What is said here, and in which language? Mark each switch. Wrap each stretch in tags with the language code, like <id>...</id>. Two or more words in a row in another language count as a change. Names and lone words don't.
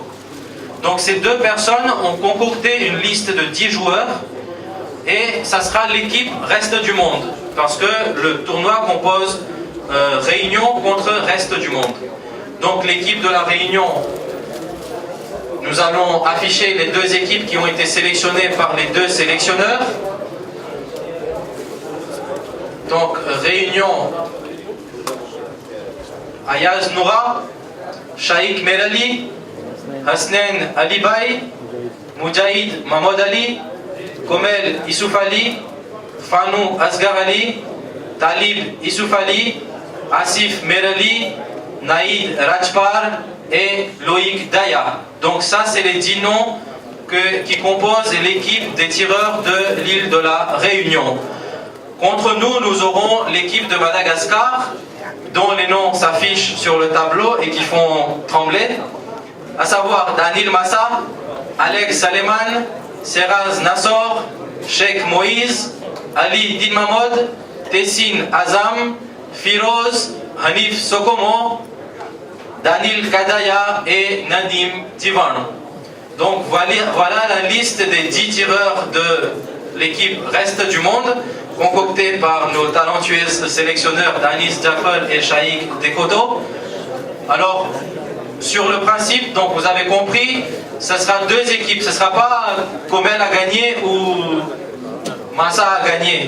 <fr>Donc ces 2 personnes ont concocté une liste de 10 joueurs et ça sera l'équipe reste du monde parce que le tournoi compose Réunion contre reste du monde. Donc l'équipe de la Réunion, nous allons afficher les deux équipes qui ont été sélectionnées par les deux sélectionneurs. Donc, réunion Ayaz Noura, Shaikh Merali, Hasnen Alibay, Moudjahid Mahmoud Ali, Komel Issouf Ali, Fanou Asgar Ali, Talib Issouf Ali, Asif Merali, Naïd Rajpar et Loïc Daya. Donc ça, c'est les 10 noms qui composent l'équipe des tireurs de l'île de la Réunion. Contre nous, nous aurons l'équipe de Madagascar, dont les noms s'affichent sur le tableau et qui font trembler, à savoir Danil Massa, Alex Saleman, Seraz Nassor, Sheikh Moïse, Ali Dinmamod, Tessine Azam, Firoz, Hanif Sokomo, Danil Kadaya et Nadim Tivan. Donc voilà la liste des 10 tireurs de l'équipe Reste du Monde, concoctée par nos talentueux sélectionneurs Danis Jaffel et Shaikh Dekoto. Alors, sur le principe, donc vous avez compris, ce sera deux équipes, ce ne sera pas Komel a gagné ou Massa a gagné.</fr>